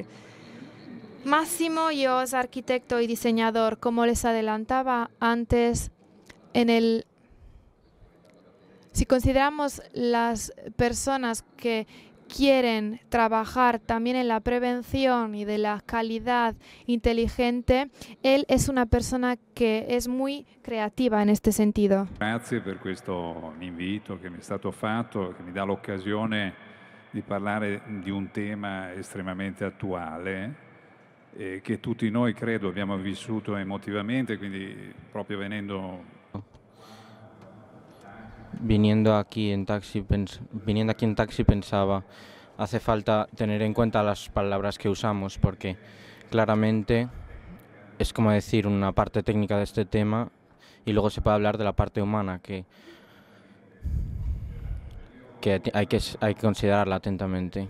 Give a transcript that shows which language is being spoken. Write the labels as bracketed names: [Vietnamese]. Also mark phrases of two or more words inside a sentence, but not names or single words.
[Spanish] Máximo Yos, arquitecto y diseñador, como les adelantaba antes, si consideramos las personas que quieren trabajar también en la prevención y de la calidad inteligente, él es una persona que es muy creativa en este sentido. [Italian] Grazie per questo invito che mi è stato fatto, che mi dà l'occasione di parlare di un tema estremamente attuale che tutti noi credo abbiamo vissuto emotivamente, quindi proprio [Spanish] viniendo aquí en taxi pensaba, hace falta tener en cuenta las palabras que usamos porque claramente es como decir una parte técnica de este tema y luego se puede hablar de la parte humana que hay que considerarla atentamente.